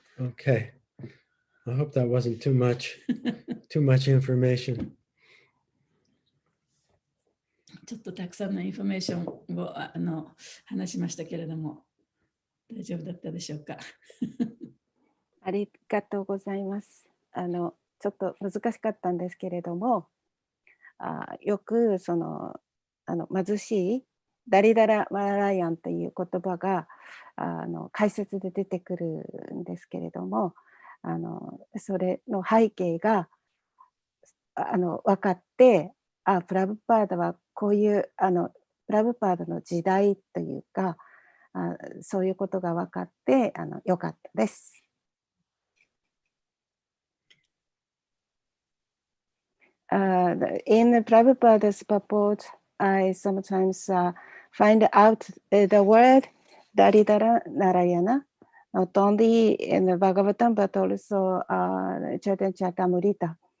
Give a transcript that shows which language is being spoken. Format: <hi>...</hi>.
<en>Okay. I hope that wasn't too much information.</en> <ja>ちょっとたくさんのインフォメーションを話しましたけれども、大丈夫だったでしょうか。ありがとうございます。ちょっと難しかったんですけれども、よくその貧しいダリダラ・マララヤンという言葉が解説で出てくるんですけれども、それの背景が分かって、プラブパーダはこういうプラブパーダの時代というか、そういうことが分かってよかったです。</ja> <en>In Prabhupada's purport, I sometimes find out the word Daridara Narayana, not only in the Bhagavatam, but also Chaitanya Charitamrita.</en>